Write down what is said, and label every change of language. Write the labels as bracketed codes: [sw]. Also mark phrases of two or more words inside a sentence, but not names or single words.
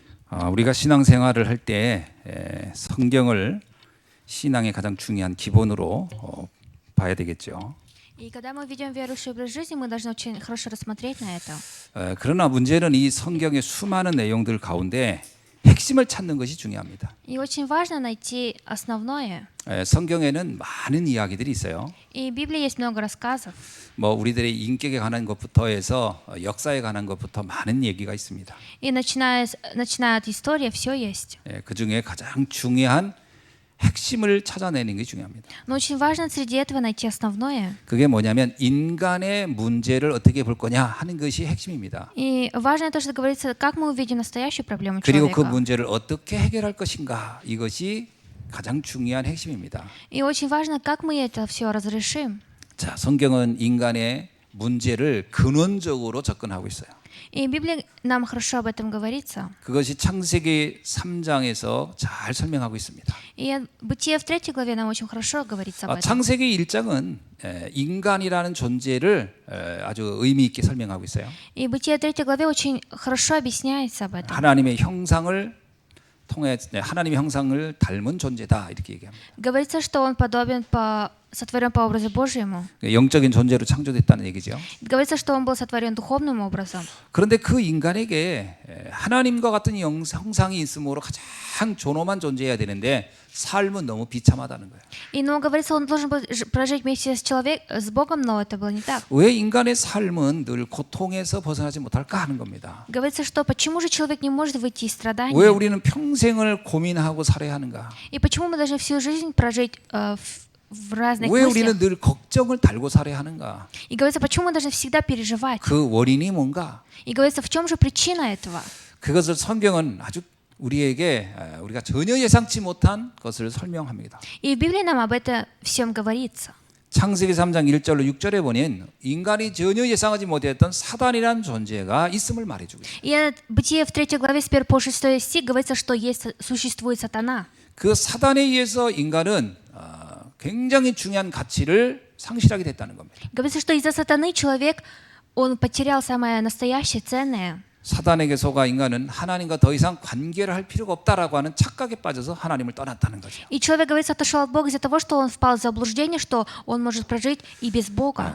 [ko] 우리가 신앙생활을 할 때 성경을 신앙의 가장 중요한 기본으로 봐야 되겠죠. [ru] И когда мы ведем верующий образ жизни, мы должны очень хорошо рассмотреть на это. [ko] 그러나 문제는 이 성경의 수많은 내용들 가운데 핵심을 찾는 것이 중요합니다. [ru] И очень важно найти основное. [ko] 성경에는 많은 이야기들이 있어요. [ru] И в Библии есть много рассказов. [ko] 뭐 우리들의 인격에 관한 것부터 해서 역사에 관한 것부터 많은 얘기가 있습니다. [ru] И начиная от истории, все есть. [ko] 그 중에 가장 중요한 핵심을 찾아내는 게 중요합니다. [ru] Но очень важно среди этого найти основное. [ko] 그게 뭐냐면 인간의 문제를 어떻게 볼 거냐 하는 것이 핵심입니다. [ru] И важно то, что говорится, как мы увидим настоящую проблему [ko] 그리고 그 [ru] человека. [ko] 문제를 어떻게 해결할 것인가 이것이 가장 중요한 핵심입니다. [ru] И очень важно, как мы это все разрешим. [ko] 자, 성경은 인간의 문제를 근원적으로 접근하고 있어요. [ru] И в Библии нам хорошо об этом говорится. [ko] 그것이 창세기 3장에서 잘 설명하고 있습니다. [ru] И Бытие в 3 главе нам очень хорошо говорится об этом. [ko] 창세기 1장은 인간이라는 존재를 아주 의미 있게 설명하고 있어요. [ru] И Бытие 3 главе очень хорошо объясняется об этом. [ko] 하나님의 형상을 통해 하나님의 형상을 닮은 존재다 이렇게 얘기합니다. [ru] Говорится, что он сотворен по образу Божьему. [ko] 영적인 존재로 창조됐다는 얘기죠. [ru] Говорится, что он был сотворен духовным образом. [ko] 그런데 그 인간에게 하나님과 같은 형상이 있으므로 가장 존엄한 존재여야 되는데 삶은 너무 비참하다는 거예요. [ru] И говорится, он должен был прожить вместе с Богом, но это было не так. [ko] 왜 인간의 삶은 늘 고통에서 벗어나지 못할까 하는 겁니다. [ru] Говорится, что почему же человек не может выйти из [ko] 왜 [ru] страданий? [ko] 우리는 평생을 고민하고 살아야 하는가? [ru] И почему мы должны всю жизнь прожить в разных [ko] 왜 [ru] мыслях? [ko] 우리는 늘 걱정을 달고 살아야 하는가? [ru] И говорится, почему мы должны всегда переживать? [ko] 그 원인이 뭔가? [ru] И говорится, в чем же причина этого? [ko] 그것을 성경은 아주 우리에게 우리가 전혀 예상치 못한 것을 설명합니다. [ru] И в Библии нам об этом всем говорится. [ko] 창세기 3장 1절로 6절에 보면 인간이 전혀 예상하지 못했던 사단이라는 존재가 있음을 말해주고 있어요. [ru] И Бытие в 3 главе с 1 по 6 стих говорится, что существует сатана. [ko] 그 사단에 의해서 인간은 굉장히 중요한 가치를 상실하게 됐다는 겁니다. [ru] Говорится, что из-за сатаны человек, он потерял самое настоящее, ценное. [ko] 사단에게 속아 인간은 하나님과 더 이상 관계를 할 필요가 없다라고 하는 착각에 빠져서 하나님을 떠났다는 거죠. [ru] И человек, говорится, отошел от Бога из-за того, что он впал в заблуждение, что он может прожить и без Бога.